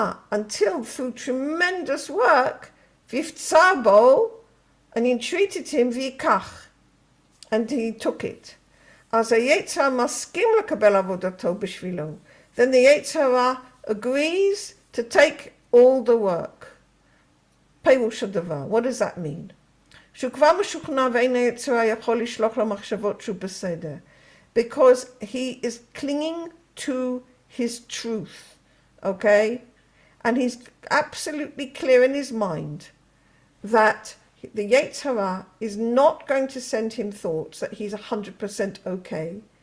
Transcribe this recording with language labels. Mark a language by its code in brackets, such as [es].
[en] Until through tremendous work, and he entreated him, and he took it. As a [he] yetzer maskim lekabel avodato b'shvilo, [en] then the yetzer hara agrees to take all the work. [he] Perush hadavar. [en] What does that mean? [he] שהוא כבר משוכנע ואין היצר הרע יכול לשלוח לו מחשבות שהוא בסדר. [en] Because he is clinging to his truth, okay? And he's absolutely clear in his mind that the yetzer hara is not going to send him thoughts that he's 100% okay.